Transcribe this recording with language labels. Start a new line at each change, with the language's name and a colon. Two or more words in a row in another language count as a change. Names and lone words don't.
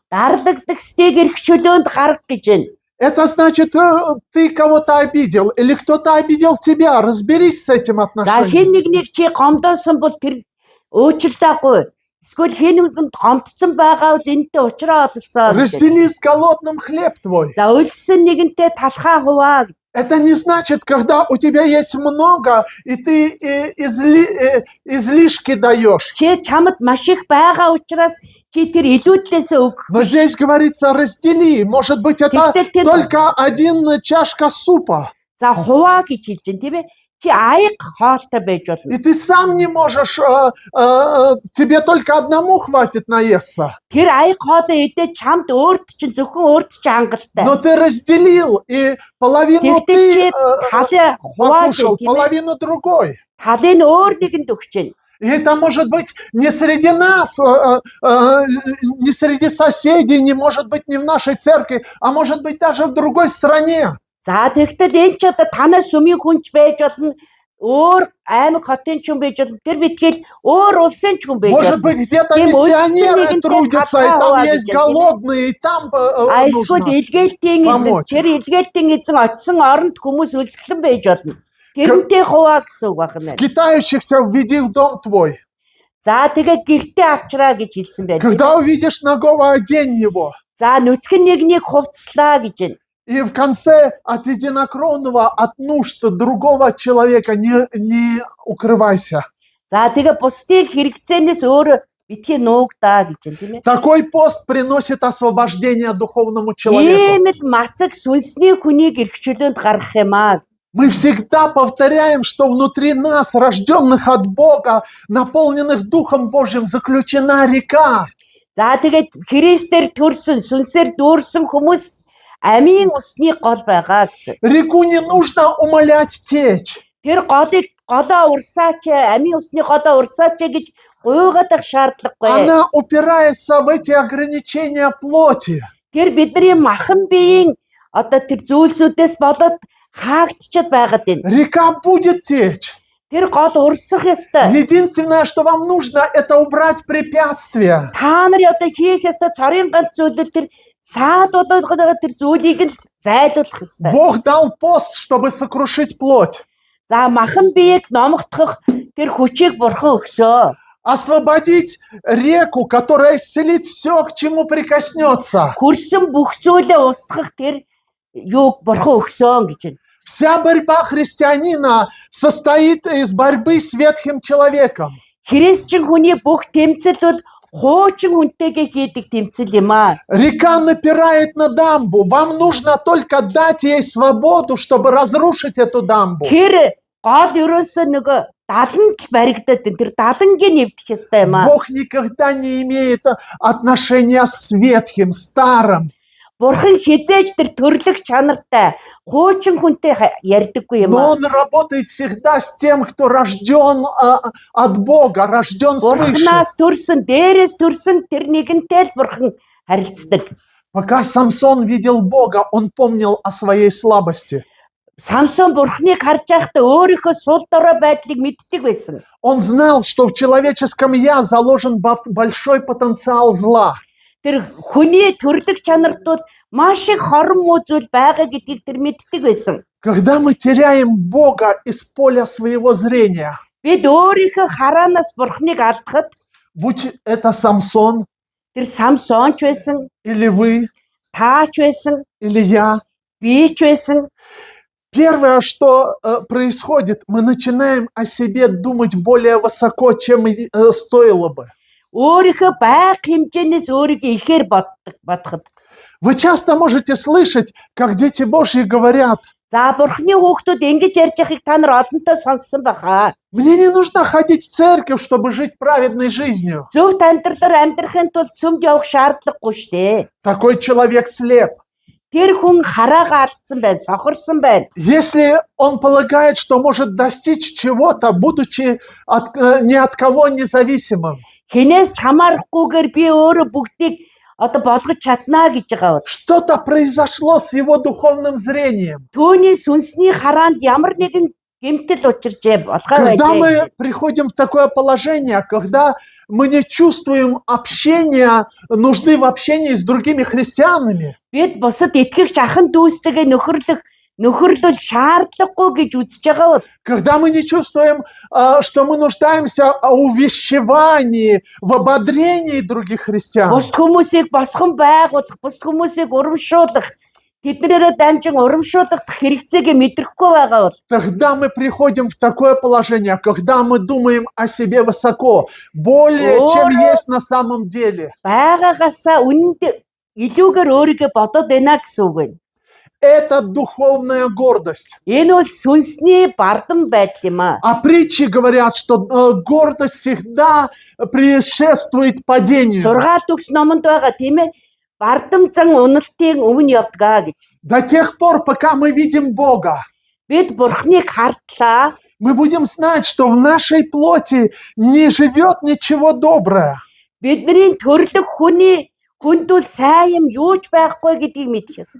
Mongolian: Дарлагдагчдыг эрх чөлөөнд гарга гэж байна.
Russian: Это значит, ты кого-то обидел или кто-то обидел тебя. Разберись с этим За отношением.
Mongolian: хэн нэг чи гомдоосон бол тэр уучлаагүй. Эсвэл хэн нэгэнд гомдсон байгаа бол энэтэй уулзраа олцоо.
Russian: Раздели с голодным хлеб твой.
Mongolian: За өлсөн нэгэнтэй талхаа хуваа.
Russian: Это не значит, когда у тебя есть много, и ты излишки даешь.
Mongolian: Чи чамд маш их байгаа учраас чи тэр илүүдлээсээ өгөх.
Russian: Но здесь говорится, раздели. Может быть, это
Mongolian: Тэгтэл
Russian: только один чашка супа.
Mongolian: за хуваа гэж хэлж байна тийм ээ. Чи аяг хоолтой байж болно.
Russian: И ты сам не можешь, тебе только одному хватит наесться.
Mongolian: Тэр аяг хоолоо идээ чамд өөрт чинь зөвхөн өөрт чинь хангалттай.
Russian: Но ты разделил, и половину
Mongolian: Тэгтэл
Russian: ты
Mongolian: чи талаа хуваа
Russian: покушал,
Mongolian: тийм ээ.
Russian: половину другой.
Mongolian: Талын өөр нэгэнд өгч байна.
Russian: И это может быть не среди нас, не среди соседей, не может быть не в нашей церкви, а может быть даже в другой стране.
Mongolian: За тэгтэл энэ ч одоо танаас сүмийн хүнч байж болно. Өөр аймаг хотын ч хүн байж болно. Тэр битгээл өөр улсын ч хүн байж
Russian: Может
Mongolian: болно.
Russian: быть, где-то Тем миссионеры очень трудятся, и там много есть людей, голодные, и там
Mongolian: А эсвэл
Russian: нужно.
Mongolian: илгээлтийн эзэн
Russian: помочь.
Mongolian: тэр илгээлтийн эзэн очсон оронд хүмүүс үлсгэлэн байж болно. Тэрнтэй хуваа гэсэн үг байна.
Russian: Скитающихся введи в дом твой.
Mongolian: За тэгээ гэртээ авчраа гэж хэлсэн байна.
Russian: Когда увидишь нагого, одень его.
Mongolian: За нүцгэн нэгнийг хувцслаа гэж байна.
Russian: И в конце от единокровного, от нужд другого человека не укрывайся.
Mongolian: За тэгээ бусдыг хэрэгцээнээс өөр битгий нуугдаа гэж байна тийм ээ.
Russian: Такой пост приносит освобождение духовному человеку.
Mongolian: Ийм л мацаг сүнсний хүнийг эрхчлөөнд гаргах юм аа.
Russian: Мы всегда повторяем, что внутри нас, рожденных от Бога, наполненных Духом Божьим, заключена река.
Mongolian: За тэгээд Христээр төрсөн сүнсээр дүүрсэн хүмүүс амийн усны гол байгаа гэсэн.
Russian: Реку не нужно умолять течь.
Mongolian: Тэр голоо урсаач, амийн усны голоо урсаач гэж гуйгаадах шаардлагагүй.
Russian: Она упирается в эти ограничения плоти.
Mongolian: Тэр бидний махан биеийн одоо тэр зүйлсүүдээс болоод хаагдчихэд байгаад байна.
Russian: Река будет течь.
Mongolian: Тэр гол урсах ёстой.
Russian: Единственное, что вам нужно, это убрать препятствия.
Mongolian: Та нар одоо хийх ёстой цорын ганц зүйлүүд тэр саад болоод байгаа тэр зүйлийг л зайлуулах ёстой.
Russian: Бог дал пост, чтобы сокрушить плоть.
Mongolian: За махан биеийг номогдох тэр хүчийг бурхан өгсөө.
Russian: Освободить реку, которая исцелит все, к чему прикоснется.
Mongolian: Хөрсөн бүх зүйлээ устгах тэр юуг бурхан өгсөө гэж байна.
Russian: Вся борьба христианина состоит из борьбы с ветхим человеком.
Mongolian: Христчин хүний бүх тэмцэл бол хуучин хүнтэйгээ хийдэг тэмцэл юм аа.
Russian: Река напирает на дамбу. Вам нужно только дать ей свободу, чтобы разрушить эту дамбу.
Mongolian: Тэр гол ерөөсөө нөгөө даланд л баригдаад байна. Тэр далангийн нэвдэх ёстой юм аа.
Russian: Бог никогда не имеет отношения с ветхим, старым.
Mongolian: Бурхан хизээж тэр төрлөх чанартай хуучин хүнтэй ярьдаггүй юм
Russian: Но
Mongolian: аа.
Russian: Он работает всегда с тем, кто рожден от Бога, рожден свыше.
Mongolian: Бурханаас төрсөн, дээрээс төрсөн тэр нэгэнтэй л бурхан харилцдаг.
Russian: Пока Самсон видел Бога, он помнил о своей слабости.
Mongolian: Самсон бурхныг харж байхдаа өөрийнхөө сул дорой байдлыг мэддэг байсан.
Russian: Он знал, что в человеческом «я» заложен большой потенциал зла.
Mongolian: Тэр хүний төрлөх чанарт бол маш их хорон муу зүйл байгаа гэдгийг тэр мэддэг байсан.
Russian: Когда мы теряем Бога из поля своего зрения,
Mongolian: Бид өөрийнхөө хараанаас бурхныг алдахад
Russian: будь это Самсон,
Mongolian: тэр Самсон ч байсан,
Russian: или вы,
Mongolian: та ч байсан,
Russian: или я,
Mongolian: би ч байсан.
Russian: первое, что происходит, мы начинаем о себе думать более высоко, чем стоило бы.
Mongolian: Өөрийнхөө байг хэмжээнээс өөрийгөө ихээр бодоход.
Russian: Вы часто можете слышать, как дети Божьи говорят:
Mongolian: За бурхны хүүхдүүд ингэж ярьж байхыг та нар олонтоо сонссон баха.
Russian: мне не нужно ходить в церковь, чтобы жить праведной жизнью.
Mongolian: Зөв амьдралаар амьдрахын тулд сүмд явах шаардлагагүй штэ.
Russian: Такой человек слеп.
Mongolian: Тэр хүн хараагаа алдсан байна, сохорсон байна.
Russian: Если он полагает, что может достичь чего-то, будучи ни от кого независимым,
Mongolian: Хинээс ч хамаарахгүйгээр би өөрөө бүгдийг одоо болгож чаднаа гэж байгаа бол
Russian: что-то произошло с его духовным зрением.
Mongolian: түүний сүнсний хараанд ямар нэгэн гэмтэл учирчээ болгоо
Russian: Когда мы
Mongolian: байж.
Russian: приходим в такое положение, когда мы не чувствуем общения, нужды в общении с другими христианами,
Mongolian: Бид бусад итгэгч ахын дүүстэйгээ нөхөрлөл шаардлагагүй гэж үзэж байгаа бол
Russian: когда мы не чувствуем, что мы нуждаемся в увещевании, в ободрении других христиан,
Mongolian: бусад хүмүүсийг босгон байгуулах, бусад хүмүүсийг урамшуулах, тэднэрээ дамжин урамшуулах хэрэгцээг мэдрэхгүй байгаа бол
Russian: тогда мы приходим в такое положение, когда мы думаем о себе высоко, более, чем есть на самом деле.
Mongolian: байгаагасаа үнэнд илүүгээр өөрийгөө бодоод байна гэсэн үг байна.
Russian: Это духовная гордость.
Mongolian: Энэ бол сүнсний бардам байдал юм аа.
Russian: А притчи говорят, что гордость всегда предшествует падению.
Mongolian: Сургаалт төгс номонд байгаа тийм ээ. Бардам зан уналтын өмнө явдгаа гэж.
Russian: До тех пор, пока мы видим Бога,
Mongolian: Бид Бурхныг хартлаа.
Russian: мы будем знать, что в нашей плоти не живет ничего доброе.
Mongolian: Бидний төрлөх хүний хүндүүл сайн юм юу ч байхгүй гэдгийг мэдэх ёстой.